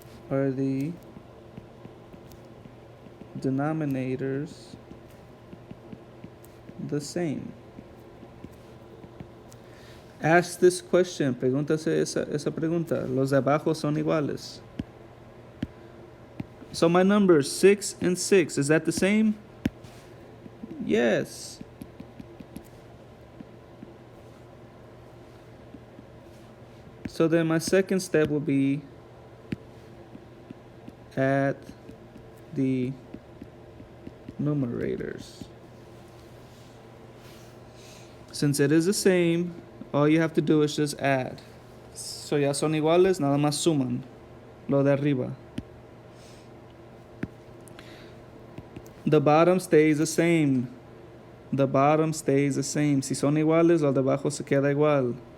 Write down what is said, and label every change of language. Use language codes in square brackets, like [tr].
[en] Are the denominators the same? Ask this question, [es] pregúntase esa pregunta. Los de abajo son iguales. [en] So my numbers 6 and 6, is that the same? Yes. So then my second step will be add the numerators. Since it is the same, all you have to do is just add. [es] So ya son iguales, nada más suman lo de arriba. [en] The bottom stays the same. The bottom stays the same. [es] Si son iguales, lo de abajo se queda igual.